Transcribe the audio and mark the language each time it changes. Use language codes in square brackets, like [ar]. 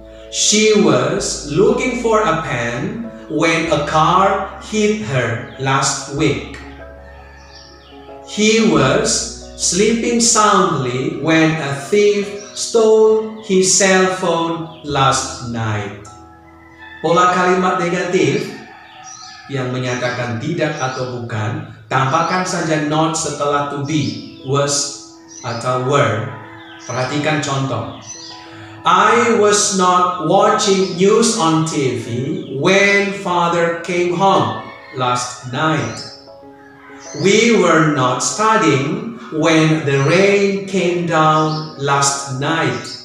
[en] She was looking for a pen when a car hit her last week. He was sleeping soundly when a thief stole his cell phone last night. [id] Pola kalimat negatif yang menyatakan tidak atau bukan, tambahkan saja not setelah to be, was atau were. Perhatikan contoh. [en] I was not watching news on TV when father came home last night. We were not studying when the rain came down last night.